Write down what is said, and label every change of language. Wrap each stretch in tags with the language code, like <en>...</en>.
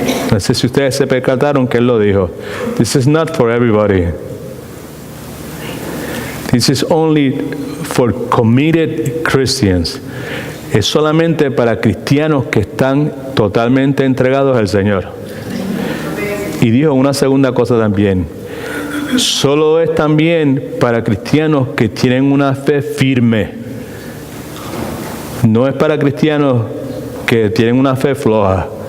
<es>No sé si ustedes se percataron que él lo dijo.</es> <en>This is not for everybody. This is only for committed Christians.</en> <es>Es solamente para cristianos que están totalmente entregados al Señor. Y dijo una segunda cosa también. Solo es también para cristianos que tienen una fe firme. No es para cristianos que tienen una fe floja.</es>